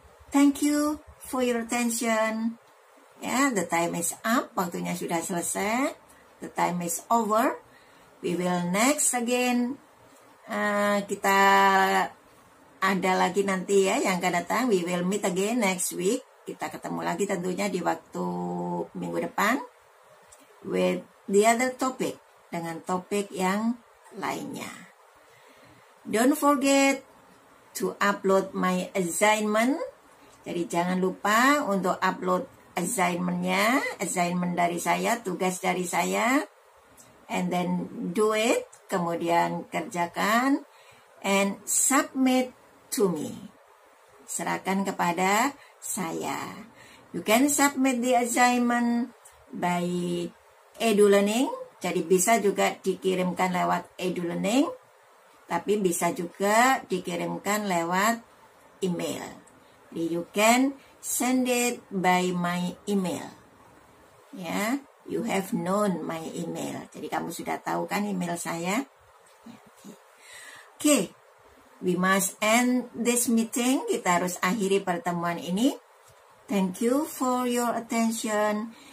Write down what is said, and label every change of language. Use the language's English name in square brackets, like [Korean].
[English] Thank you for your attention. Ya, the time is up. [Indonesian] Waktunya sudah selesai. [English] The time is over. We will next again. [Indonesian] Kita ada lagi nanti ya yang akan datang. [English] We will meet again next week. [Indonesian] Kita ketemu lagi tentunya di waktu minggu depan [English] with the other topic, [Indonesian] dengan topik yang lainnya. [English] Don't forget to upload my assignment. [Indonesian] Jadi jangan lupa untuk upload assignment-nya, assignment dari saya, tugas dari saya, [English] and then do it, [Indonesian] kemudian kerjakan, [English] and submit to me. [Indonesian] Serahkan kepada saya. [English] You can submit the assignment by EduLearning. [Indonesian] Jadi bisa juga dikirimkan lewat EduLearning, tapi bisa juga dikirimkan lewat email. [English] Jadi you can send it by my email. Ya, you have known my email. [Indonesian] Jadi kamu sudah tahu kan email saya? [English] Okay. We must end this meeting. [Indonesian] Kita harus akhiri pertemuan ini. [English] Thank you for your attention.